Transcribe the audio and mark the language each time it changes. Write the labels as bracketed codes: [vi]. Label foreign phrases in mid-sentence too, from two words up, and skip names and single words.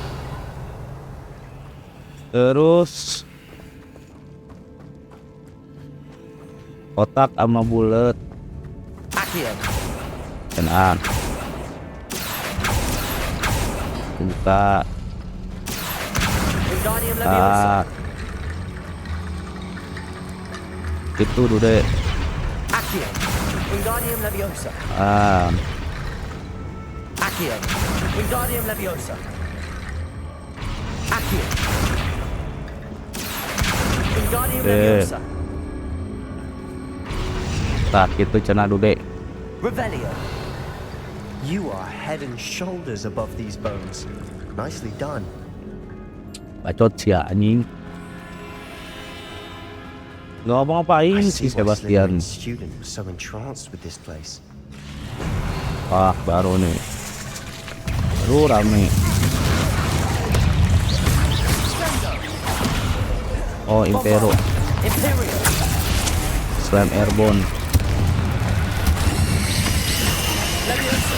[id] Terus kotak sama bulat. Accio. Tenang. Buka. Wingardium Leviosa. Itu dulu. Accio. Wingardium Leviosa. Accio. Wingardium Leviosa. Accio. Wingardium Leviosa. Tak itu cenah dulu. Revelio. [en] You are head and shoulders above these bones. Nicely done. [id] Bacot sih anjing. Nggak ngapa-ngapain [en] I si see why Sebastian. Slytherin's student was so entranced with this place. [id] Wah baru nih. Baru rame. Oh Impero. Imperial. [en] Slam airborne. [id] Leviosa.